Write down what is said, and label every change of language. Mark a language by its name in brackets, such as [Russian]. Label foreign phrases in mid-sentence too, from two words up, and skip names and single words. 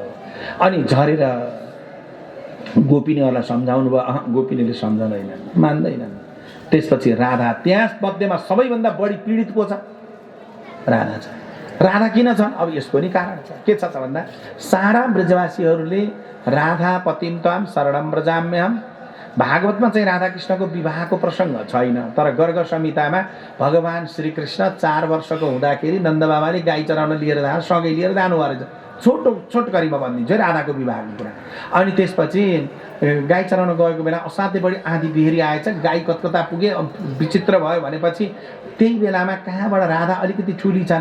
[Nepali] अनि झरेर गोपिनीहरूलाई सम्झाउनु भयो। गोपिनीले सम्झाउँदैनन्, मान्दैनन्। त्यसपछि राधा त्यहाँ मध्येमा सबैभन्दा बढी पीडित को छ? राधा छ। राधा किन छन्? अब यसको नि कारण छ। के छ भन्दा सारा ब्रजवासीहरूले [Sanskrit] राधा पतिम ताम शरणम व्रजाम्यहम, [Nepali] भागवतमा चाहिँ राधा कृष्णको विवाहको प्रसङ्ग छैन, तर गर्ग संहितामा भगवान श्रीकृष्ण 4 वर्षको हुँदाखेरि नन्द बाबाले गाई चराउन लिएर सँगै लिएर जानुभयो रहेछ। छोटकरीमा भनिदिन्छु है राधाको विवाहको कुरा। अनि त्यसपछि गाई चराउन गएको बेला असाध्यै बढी आँधी बिहेरी आएछ, गाई कता पुगे, विचित्र भयो भनेपछि त्यही बेलामा कहाँबाट राधा अलिकति ठुली छन्।